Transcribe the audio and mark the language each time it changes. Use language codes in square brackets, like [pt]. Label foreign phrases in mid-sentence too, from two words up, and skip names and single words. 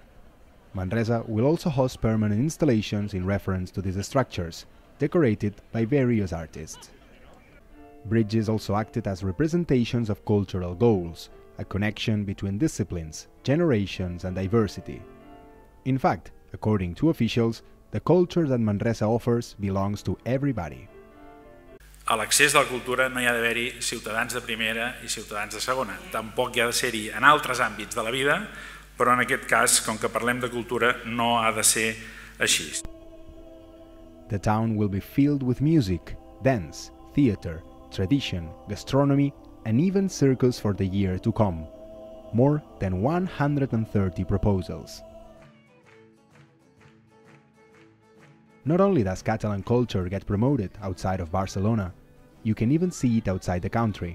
[en] Manresa will also host permanent installations in reference to these structures, decorated by various artists. Bridges also acted as representations of cultural goals, a connection between disciplines, generations and diversity. In fact, according to officials, the culture that Manresa offers belongs to everybody. [ca] A l'accés de la cultura no hi ha d'haver-hi ciutadans de primera i ciutadans de segona. Tampoc hi ha de ser-hi en altres àmbits de la vida, però en aquest cas, com que parlem de cultura, no ha de ser així. [en] The town will be filled with music, dance, theatre, tradition, gastronomy, and even circus for the year to come. More than 130 proposals. Not only does Catalan culture get promoted outside of Barcelona, you can even see it outside the country.